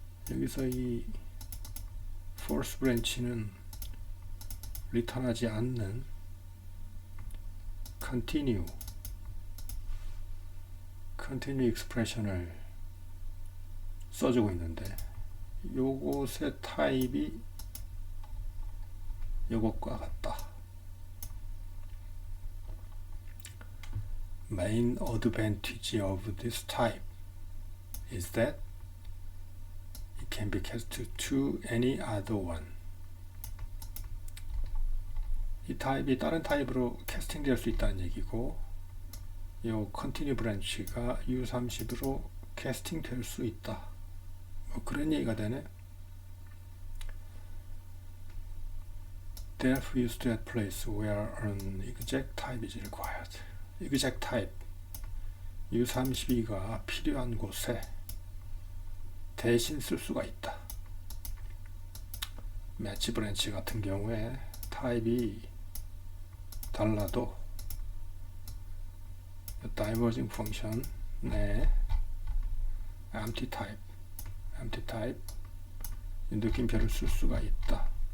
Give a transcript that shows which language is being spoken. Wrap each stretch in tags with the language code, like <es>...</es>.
<ko>여기서 이 false branch는 return하지 않는 continue expression을 써주고 있는데, 요것의 타입이 요것과 같다.</ko> <en>Main advantage of this type is that it can be cast to any other one.</en> <ko>이 타입이 다른 타입으로 캐스팅 될 수 있다는 얘기고, 요 continue branch가 U30으로 캐스팅 될 수 있다. 뭐 그런 얘기가 되네.</ko> <en>Therefore use that place where an exact type is required.</en> <ko>exact type U32가 필요한 곳에 대신 쓸 수가 있다. 매치 브랜치 같은 경우에 타입이 달라도 diverging function 내 empty type 느낌표를 쓸 수가 있다.</ko>